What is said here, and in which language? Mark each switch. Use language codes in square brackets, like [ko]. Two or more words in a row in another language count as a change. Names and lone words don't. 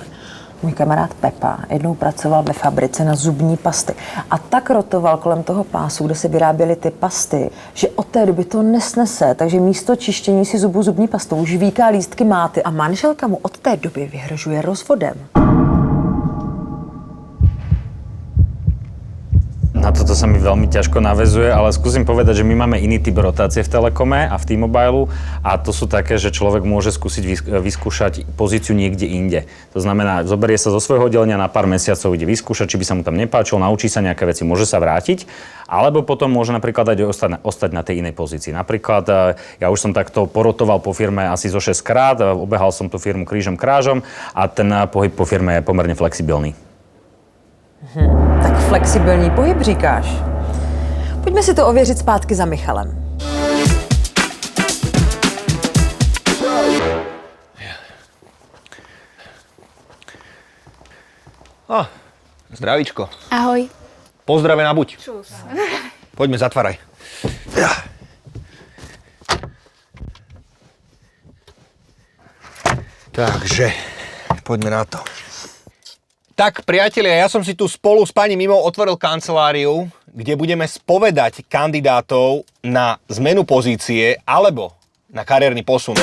[cs] Můj kamarád Pepa jednou pracoval ve fabrice na zubní pasty a tak rotoval kolem toho pásu, kde se vyráběly ty pasty, že od té doby to nesnese, takže místo čištění si zubů zubní pastou žvíká lístky máty a manželka mu od té doby vyhrožuje rozvodem. [sk] Na toto sa mi veľmi ťažko naväzuje, ale skúsim povedať, že my máme iný typ rotácie v Telekome a v T-Mobile a to sú také, že človek môže skúsiť vyskúšať pozíciu niekde inde. To znamená, zoberie sa zo svojho oddelenia na pár mesiacov, ide vyskúšať, či by sa mu tam nepáčilo, naučí sa nejaké veci, môže sa vrátiť, alebo potom môže napríklad aj ostať na tej inej pozícii. Napríklad ja už som takto porotoval po firme asi zo 6 krát, obehal som tú firmu krížom krážom a ten pohyb po firme je pomerne flexibilný. [cs] Tak flexibilní pohyb říkáš. Pojďme si to ověřit zpátky za Michalem. Zdravíčko. Ahoj. [sk] Pozdravená buď. Čus. Poďme, zatváraj. Ja. Takže, poďme na to. Tak, priatelia, ja som si tu spolu s pani Mimou otvoril kanceláriu, kde budeme spovedať kandidátov na zmenu pozície alebo na kariérny posun.